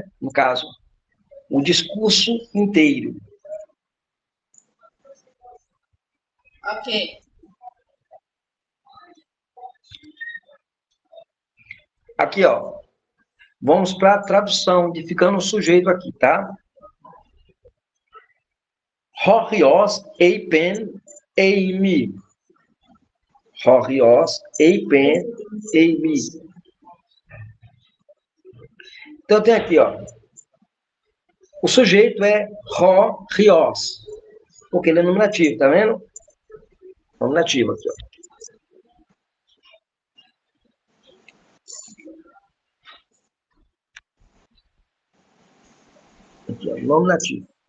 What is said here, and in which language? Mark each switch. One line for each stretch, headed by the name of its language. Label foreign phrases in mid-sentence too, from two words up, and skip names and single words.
Portuguese: No caso, o discurso inteiro. Ok. Aqui, ó. Vamos para a tradução, de ficando o sujeito aqui, tá?
Greek: Horios eipen eimi. Horios eipen eimi.
Portuguese: Então, tem aqui, ó. O sujeito é horios, porque ele é nominativo, tá vendo? Nominativo aqui, ó. Aqui, ó, nominativo.